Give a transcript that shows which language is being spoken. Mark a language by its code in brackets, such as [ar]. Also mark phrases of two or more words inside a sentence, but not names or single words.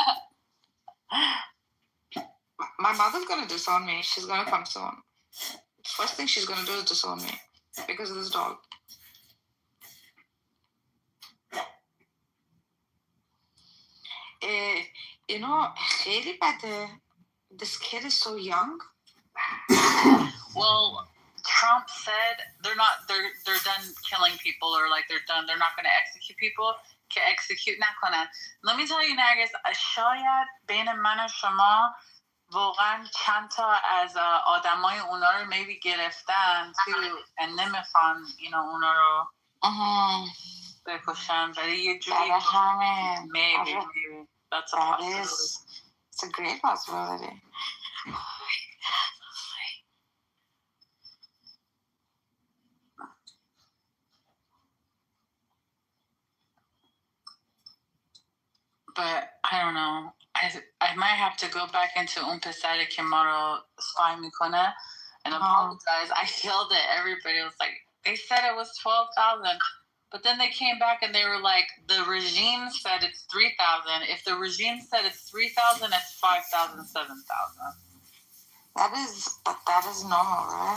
[en] My mother's gonna disown me. She's gonna come soon. First thing she's gonna do is disown me because of this dog. You know, [fa] خیلی بده. [en] This kid is so young. Well, Trump said they're done killing people, or like they're not going to execute people. [fa] که execute نکنن. [en] Let me tell you, Nargis, [fa] شاید بین من و شما واقعا چند تا از آدمای اونا رو maybe گرفتن and نمیخوان اونا رو بکشن، ولی یه جوری [en] maybe that's a possibility. It's a great possibility. But I don't know. I might have to go back into [fa] اون پسری که ما رو [en] spy میکنه and apologize. I yelled at everybody. It was like, they said it was 12,000. But then they came back and they were like, the regime said it's 3,000. If the regime said it's 3,000, it's 5,000, 7,000. That is normal, right?